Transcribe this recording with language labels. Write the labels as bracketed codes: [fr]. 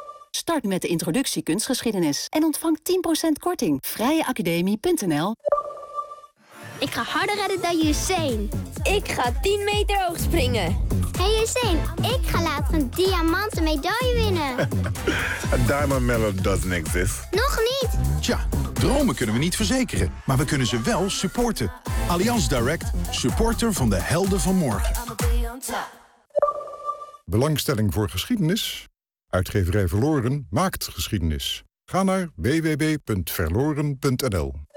[nl] Start met de introductie kunstgeschiedenis en ontvang 10% korting. vrijeacademie.nl. Ik ga harder redden dan Usain. Ik ga 10 meter hoog springen. Hey Usain, ik ga later een diamanten medaille winnen. [en] A diamond medal doesn't exist. [nl] Nog niet. Tja, dromen kunnen we niet verzekeren, maar we kunnen ze wel supporten. Allianz Direct, supporter van de helden van morgen. Belangstelling voor geschiedenis? Uitgeverij Verloren maakt geschiedenis. Ga naar www.verloren.nl.